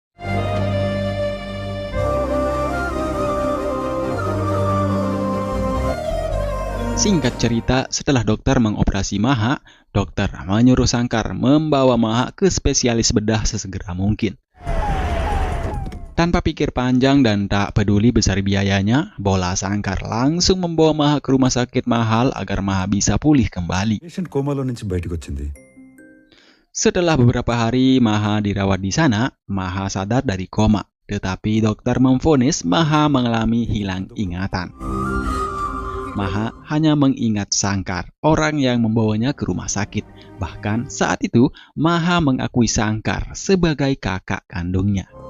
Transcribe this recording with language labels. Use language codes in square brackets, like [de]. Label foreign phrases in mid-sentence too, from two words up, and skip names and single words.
[id] Singkat cerita, setelah dokter mengoperasi Maha, dokter menyuruh Sangkar membawa Maha ke spesialis bedah sesegera mungkin. Tanpa pikir panjang dan tak peduli besar biayanya, Bola Sangkar langsung membawa Maha ke rumah sakit mahal agar Maha bisa pulih kembali. [te] పేషెంట్ కోమాలో నుంచి బయటకు వచ్చింది. [id] Setelah beberapa hari Maha dirawat di sana, Maha sadar dari koma. Tetapi dokter memvonis Maha mengalami hilang ingatan. Maha hanya mengingat Sangkar, orang yang membawanya ke rumah sakit. Bahkan saat itu, Maha mengakui Sangkar sebagai kakak kandungnya.